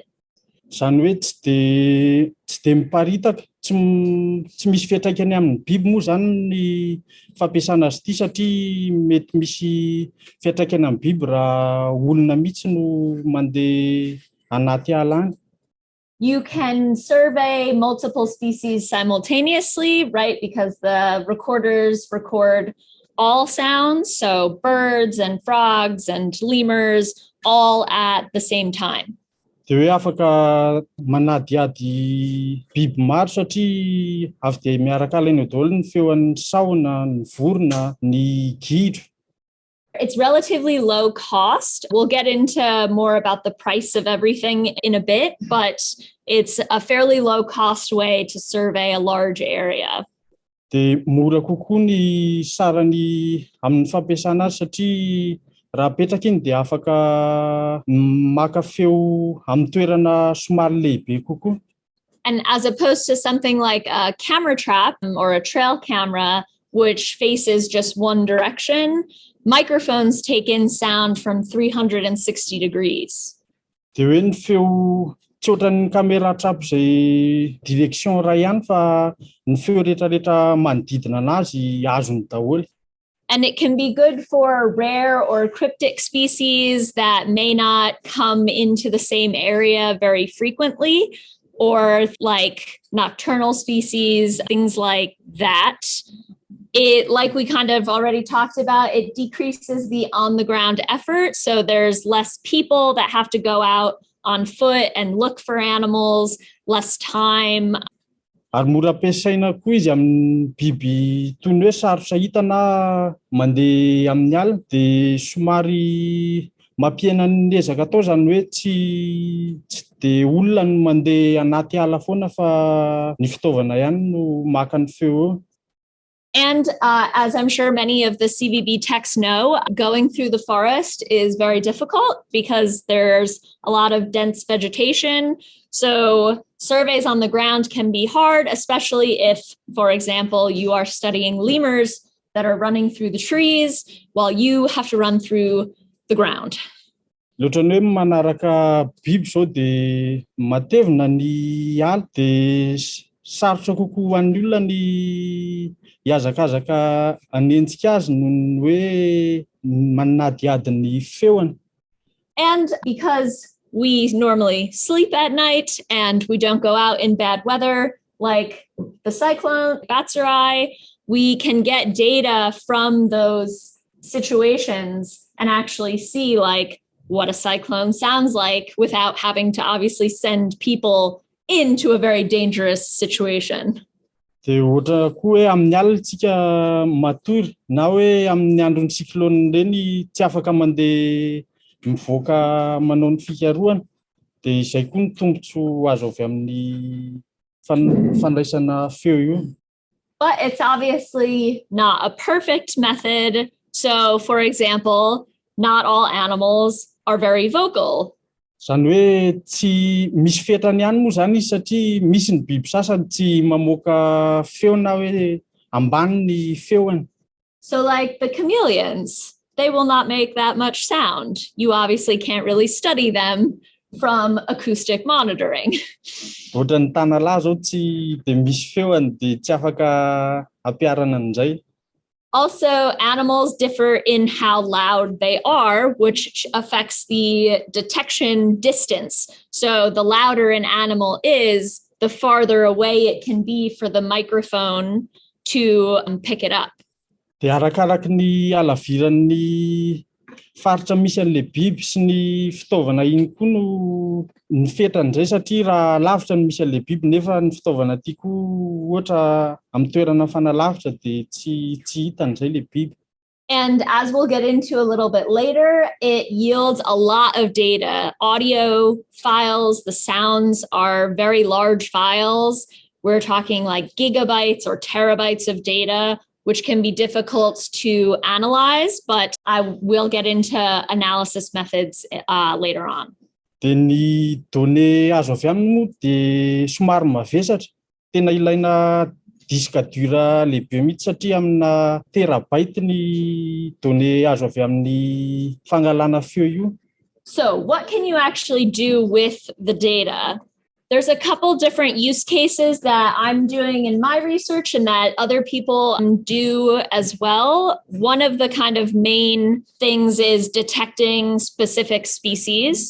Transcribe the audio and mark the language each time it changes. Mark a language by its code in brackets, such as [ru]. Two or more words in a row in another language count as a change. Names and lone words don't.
[mg] Zany hoe tsy dia miparitaka, tsy misy fiantraikany amin'ny biby moa zany ny fampiasana azy ity satria mety misy fiantraikany amin'ny biby raha olona mihitsy no mandeha anaty ala any. [en] You can survey multiple species simultaneously, right? Because the recorders record all sounds, so birds and frogs and lemurs all at the same time. [mg] Dia hoe afaka manadiady biby maro satria avy dia miaraka alaina daholo ny feon'ny sahona, ny vorona, ny gidro. [en] It's relatively low cost. We'll get into more about the price of everything in a bit, but it's a fairly low cost way to survey a large area. [mg] Dia mora kokoa ny sarany amin'ny fampiasana azy satria raha apetraka iny dia afaka maka feo amin'ny toerana somary lehibe kokoa. [en] And as opposed to something like a camera trap or a trail camera, which faces just one direction, microphones take in sound from 360 degrees. [mg] Dia hoe ny feo tsy ohatran'ny [en] caméra trap [mg] izay direction iray ihany fa ny feo rehetrarehetra manodidina anazy azony daholo. [en] And it can be good for rare or cryptic species that may not come into the same area very frequently, or like nocturnal species, things like that. It, like we kind of already talked about, it decreases the on the ground effort. So there's less people that have to go out on foot and look for animals, less time. [mg] Ary mora ampiasaina koa izy amin'ny biby toy ny hoe sarotra hita na mandeha amin'ny alina dia somary mampiena ny ezaka atao izany hoe tsy dia olona no mandeha anaty ala foana fa ny fitaovana ihany no maka ny feo eo. [en] And as I'm sure many of the CVB techs know, going through the forest is very difficult because there's a lot of dense vegetation. So surveys on the ground can be hard, especially if, for example, you are studying lemurs that are running through the trees while you have to run through the ground. [mg] Loatran'ny hoe manaraka biby zao dia matevina ny ala dia sarotra kokoa ho an'ny olona ny hiazakazaka hanenjika azy noho ny hoe manadiady ny feony. [en] And because we normally sleep at night and we don't go out in bad weather, like the cyclone, Batsirai, we can get data from those situations and actually see like what a cyclone sounds like without having to obviously send people into a very dangerous situation. [mg] Dia ohatra koa hoe amin'ny alina tsika matory na hoe amin'ny andron'ny cyclone ireny tsy afaka mandeha mivoaka manao ny fikarohana dia izay koa ny tombotsoa azo avy amin'ny fandraisana feo io. [en] But it's obviously not a perfect method. So, for example, not all animals are very vocal. [mg] Izany hoe tsy misy fetrany ihany moa izany izy satria misy ny biby sasany tsy mamoaka feo na hoe ambany ny feony. [en] So like the chameleons, they will not make that much sound. You obviously can't really study them from acoustic monitoring. [mg] Ohatra ny tanalahy zao tsy dia misy feony dia tsy afaka ampiarana an'izay. [en] Also, animals differ in how loud they are, which affects the detection distance. So the louder an animal is, the farther away it can be for the microphone to pick it up. [mg] Dia arakaraky ny halaviran'ny faritra misy an'ilay biby sy ny fitaovana iny koa no ny fetran'izay satria raha lavitra no misy an'ilay biby nefa ny fitaovana ity koa ohatra amin'ny toerana fanalavitra dia tsy hita an'izay ilay biby. [en] And as we'll get into a little bit later, it yields a lot of data. Audio files, the sounds are very large files. We're talking like gigabytes or terabytes of data, which can be difficult to analyze, but I will get into analysis methods later on. [mg] Dia ny données azo avy aminy moa dia somary mavesatra. Tena ilaina [fr] disque dur [mg] lehibe mihitsy satria amina terabyte ny données azo avy amin'ny fangalana feo io. [en] So what can you actually do with the data? There's a couple different use cases that I'm doing in my research and that other people do as well. One of the kind of main things is detecting specific species.